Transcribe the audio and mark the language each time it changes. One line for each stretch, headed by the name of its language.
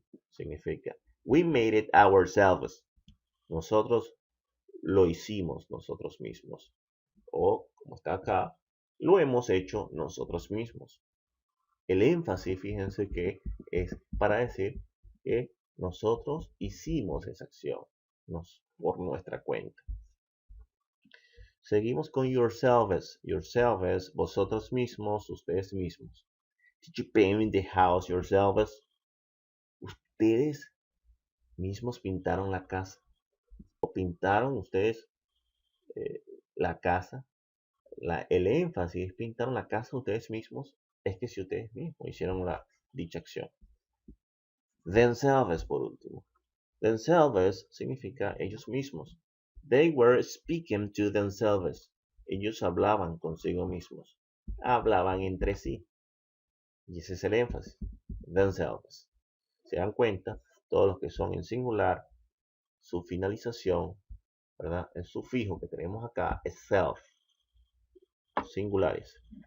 Spanish: Significa,
English: we made it ourselves.
Spanish: Nosotros lo hicimos nosotros mismos. O, como está acá, lo hemos hecho nosotros mismos. El énfasis, fíjense que es para decir que nosotros hicimos esa acción por nuestra cuenta. Seguimos con yourselves. Yourselves, vosotros mismos, ustedes mismos.
English: Did you paint the house yourselves?
Spanish: Ustedes mismos pintaron la casa. ¿O pintaron ustedes la casa? El énfasis, pintaron la casa ustedes mismos, es que si ustedes mismos hicieron dicha acción. Themselves, por último. Themselves significa ellos mismos.
English: They were speaking to themselves.
Spanish: Ellos hablaban consigo mismos. Hablaban entre sí. Y ese es el énfasis. Themselves. Se dan cuenta, todos los que son en singular, su finalización, ¿verdad? El sufijo que tenemos acá es self. Singulares.